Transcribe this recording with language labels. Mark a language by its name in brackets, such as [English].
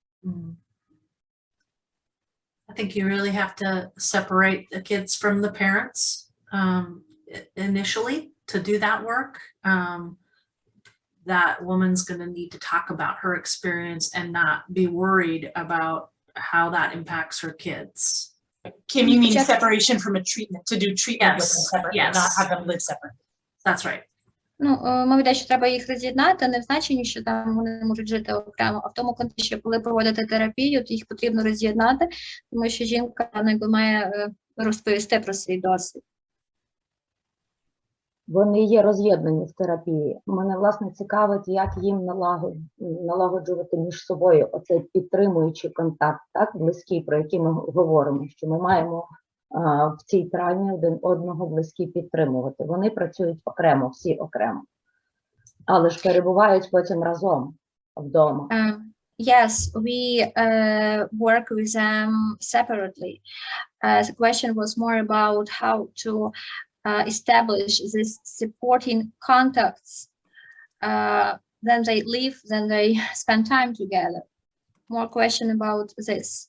[English] I think you really have to separate the kids from the parents initially to do that work. That woman's going to need to talk about her experience and not be worried about how that impacts her kids. Kim, you mean separation from a treatment, to do treatment with them separately, yes. not have them live separately. That's right. [Ukrainian] Ну, мовляв, що треба їх роз'єднати, не в значенні, що там вони можуть жити окремо, а в тому контексті, що коли проводити терапію, то їх потрібно роз'єднати, тому що жінка якби має розповісти про свій досвід. Вони є роз'єднані в терапії. Мене, власне, цікавить, як їм налагоджувати між собою оцей підтримуючий контакт, так, близький, про який ми говоримо, що ми маємо в цій травмі один одного близькі підтримувати. Вони працюють окремо, всі окремо, але ж перебувають потім разом вдома. [English] Yes, we work with them separately. The question was more about how to establish these supporting contacts. Then they live, then they spend time together. More question about this.